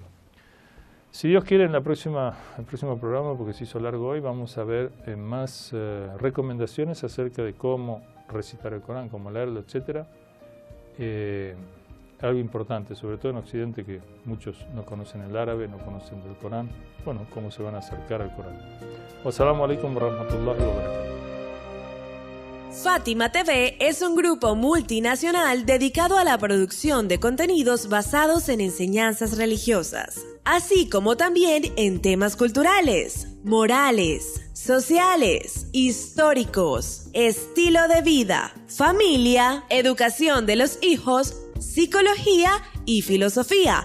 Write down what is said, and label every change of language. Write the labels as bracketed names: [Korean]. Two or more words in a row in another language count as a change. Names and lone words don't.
[Spanish] Si Dios quiere, en el próximo programa, porque se hizo largo hoy, vamos a ver más recomendaciones acerca de cómo recitar el Corán, cómo leerlo, etc. Algo importante, sobre todo en Occidente, que muchos no conocen el árabe, no conocen del Corán. Bueno, cómo se van a acercar al Corán. [Arabic] والسلام عليكم ورحمة الله وبركاته. [Spanish] Fátima TV es un grupo multinacional dedicado a la producción de contenidos basados en enseñanzas religiosas, así como también en temas culturales, morales, sociales, históricos, estilo de vida, familia, educación de los hijos, psicología y filosofía.